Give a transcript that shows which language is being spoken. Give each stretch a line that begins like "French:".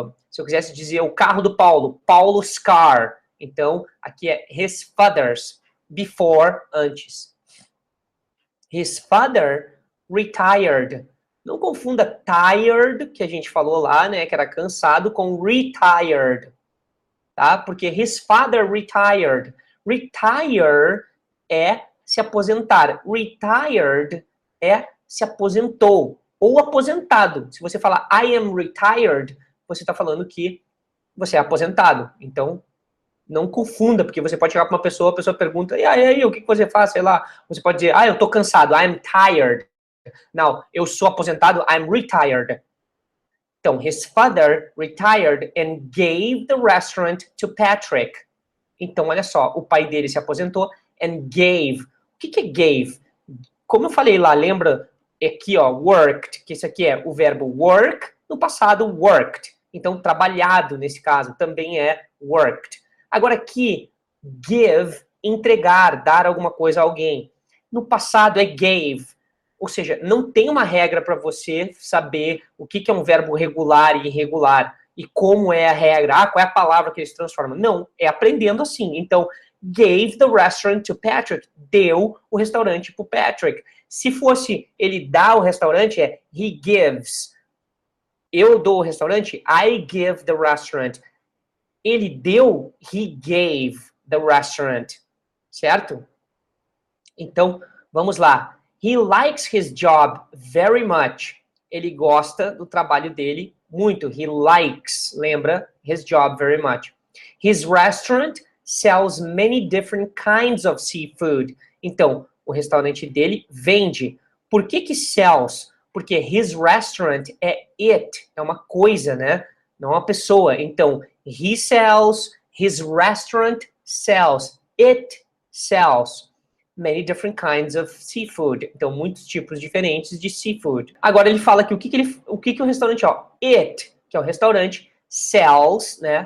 Portuguese: Se eu quisesse dizer o carro do Paulo,
English: Paulo's car.
Portuguese: Então, aqui é
English: his father's, before,
Portuguese: antes.
English: His father retired.
Portuguese: Não confunda tired, que a gente falou lá, né, que era cansado, com retired, tá?
English: Porque his father retired.
Portuguese: Retire é se aposentar. Retired é se aposentou ou aposentado. Se você falar I am retired, você está falando que você é aposentado. Então, não confunda, porque você pode chegar para uma pessoa, a pessoa pergunta, e aí, o que você faz? Sei lá. Você pode dizer, eu tô cansado,
English: I'm tired.
Portuguese: Não, eu sou aposentado,
English: I'm retired. Então, his father retired and gave the restaurant to Patrick.
Portuguese: Então, olha só, o pai dele se aposentou
English: and gave.
Portuguese: O que é gave? Como eu falei lá, lembra? Aqui, ó, worked, que isso aqui é o verbo work, no passado, worked. Então, trabalhado, nesse caso, também é worked. Agora aqui, give, entregar, dar alguma coisa a alguém. No passado é gave. Ou seja, não tem uma regra para você saber o que é um verbo regular e irregular. E como é a regra. Qual é a palavra que eles transformam. Não, é aprendendo assim.
English: Então, gave the restaurant to Patrick.
Portuguese: Deu o restaurante para o Patrick. Se fosse ele dá o restaurante, é
English: he gives.
Portuguese: Eu dou o restaurante,
English: I give the restaurant.
Portuguese: Ele deu,
English: he gave the restaurant. Certo?
Portuguese: Então, vamos lá.
English: He likes his job very much.
Portuguese: Ele gosta do trabalho dele muito.
English: He likes, lembra? His job very much. His restaurant sells many different kinds of seafood. Então,
Portuguese: o restaurante dele vende. Por que sells? Porque his restaurant é it, é uma coisa, né? Não uma pessoa.
English: Então, he sells, his restaurant sells, it sells many different kinds of seafood.
Portuguese: Então, muitos tipos diferentes de seafood. Agora ele fala que o que o restaurante, ó, it, que é o restaurante, sells, né?